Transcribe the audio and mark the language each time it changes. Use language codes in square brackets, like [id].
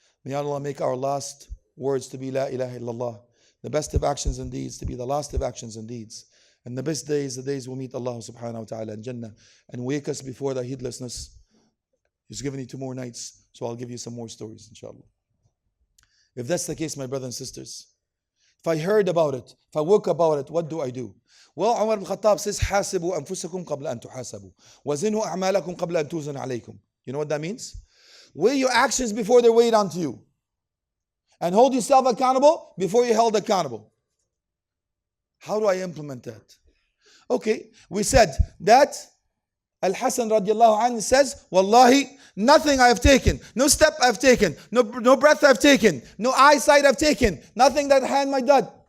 [en] May Allah make our last words to be La ilaha illallah, the best of actions and deeds to be the last of actions and deeds. And the best days, the days we'll meet Allah subhanahu wa ta'ala in Jannah, and wake us before the heedlessness. He's given you 2 more nights, so I'll give you some more stories, inshallah. If that's the case, my brothers and sisters, if I heard about it, if I woke about it, what do I do? Well, Umar ibn Khattab says, [ar] حاسبوا أنفسكم قبل أن تحاسبوا وزنوا أعمالكم قبل أن توزن عليكم. [en] You know what that means? Weigh your actions before they're weighed onto you. And hold yourself accountable before you're held accountable. How do I implement that? Okay, we said that Al-Hasan radiallahu anhu says, Wallahi, nothing I have taken, no step I've taken, no breath I've taken, no eyesight I've taken, nothing that hand my done.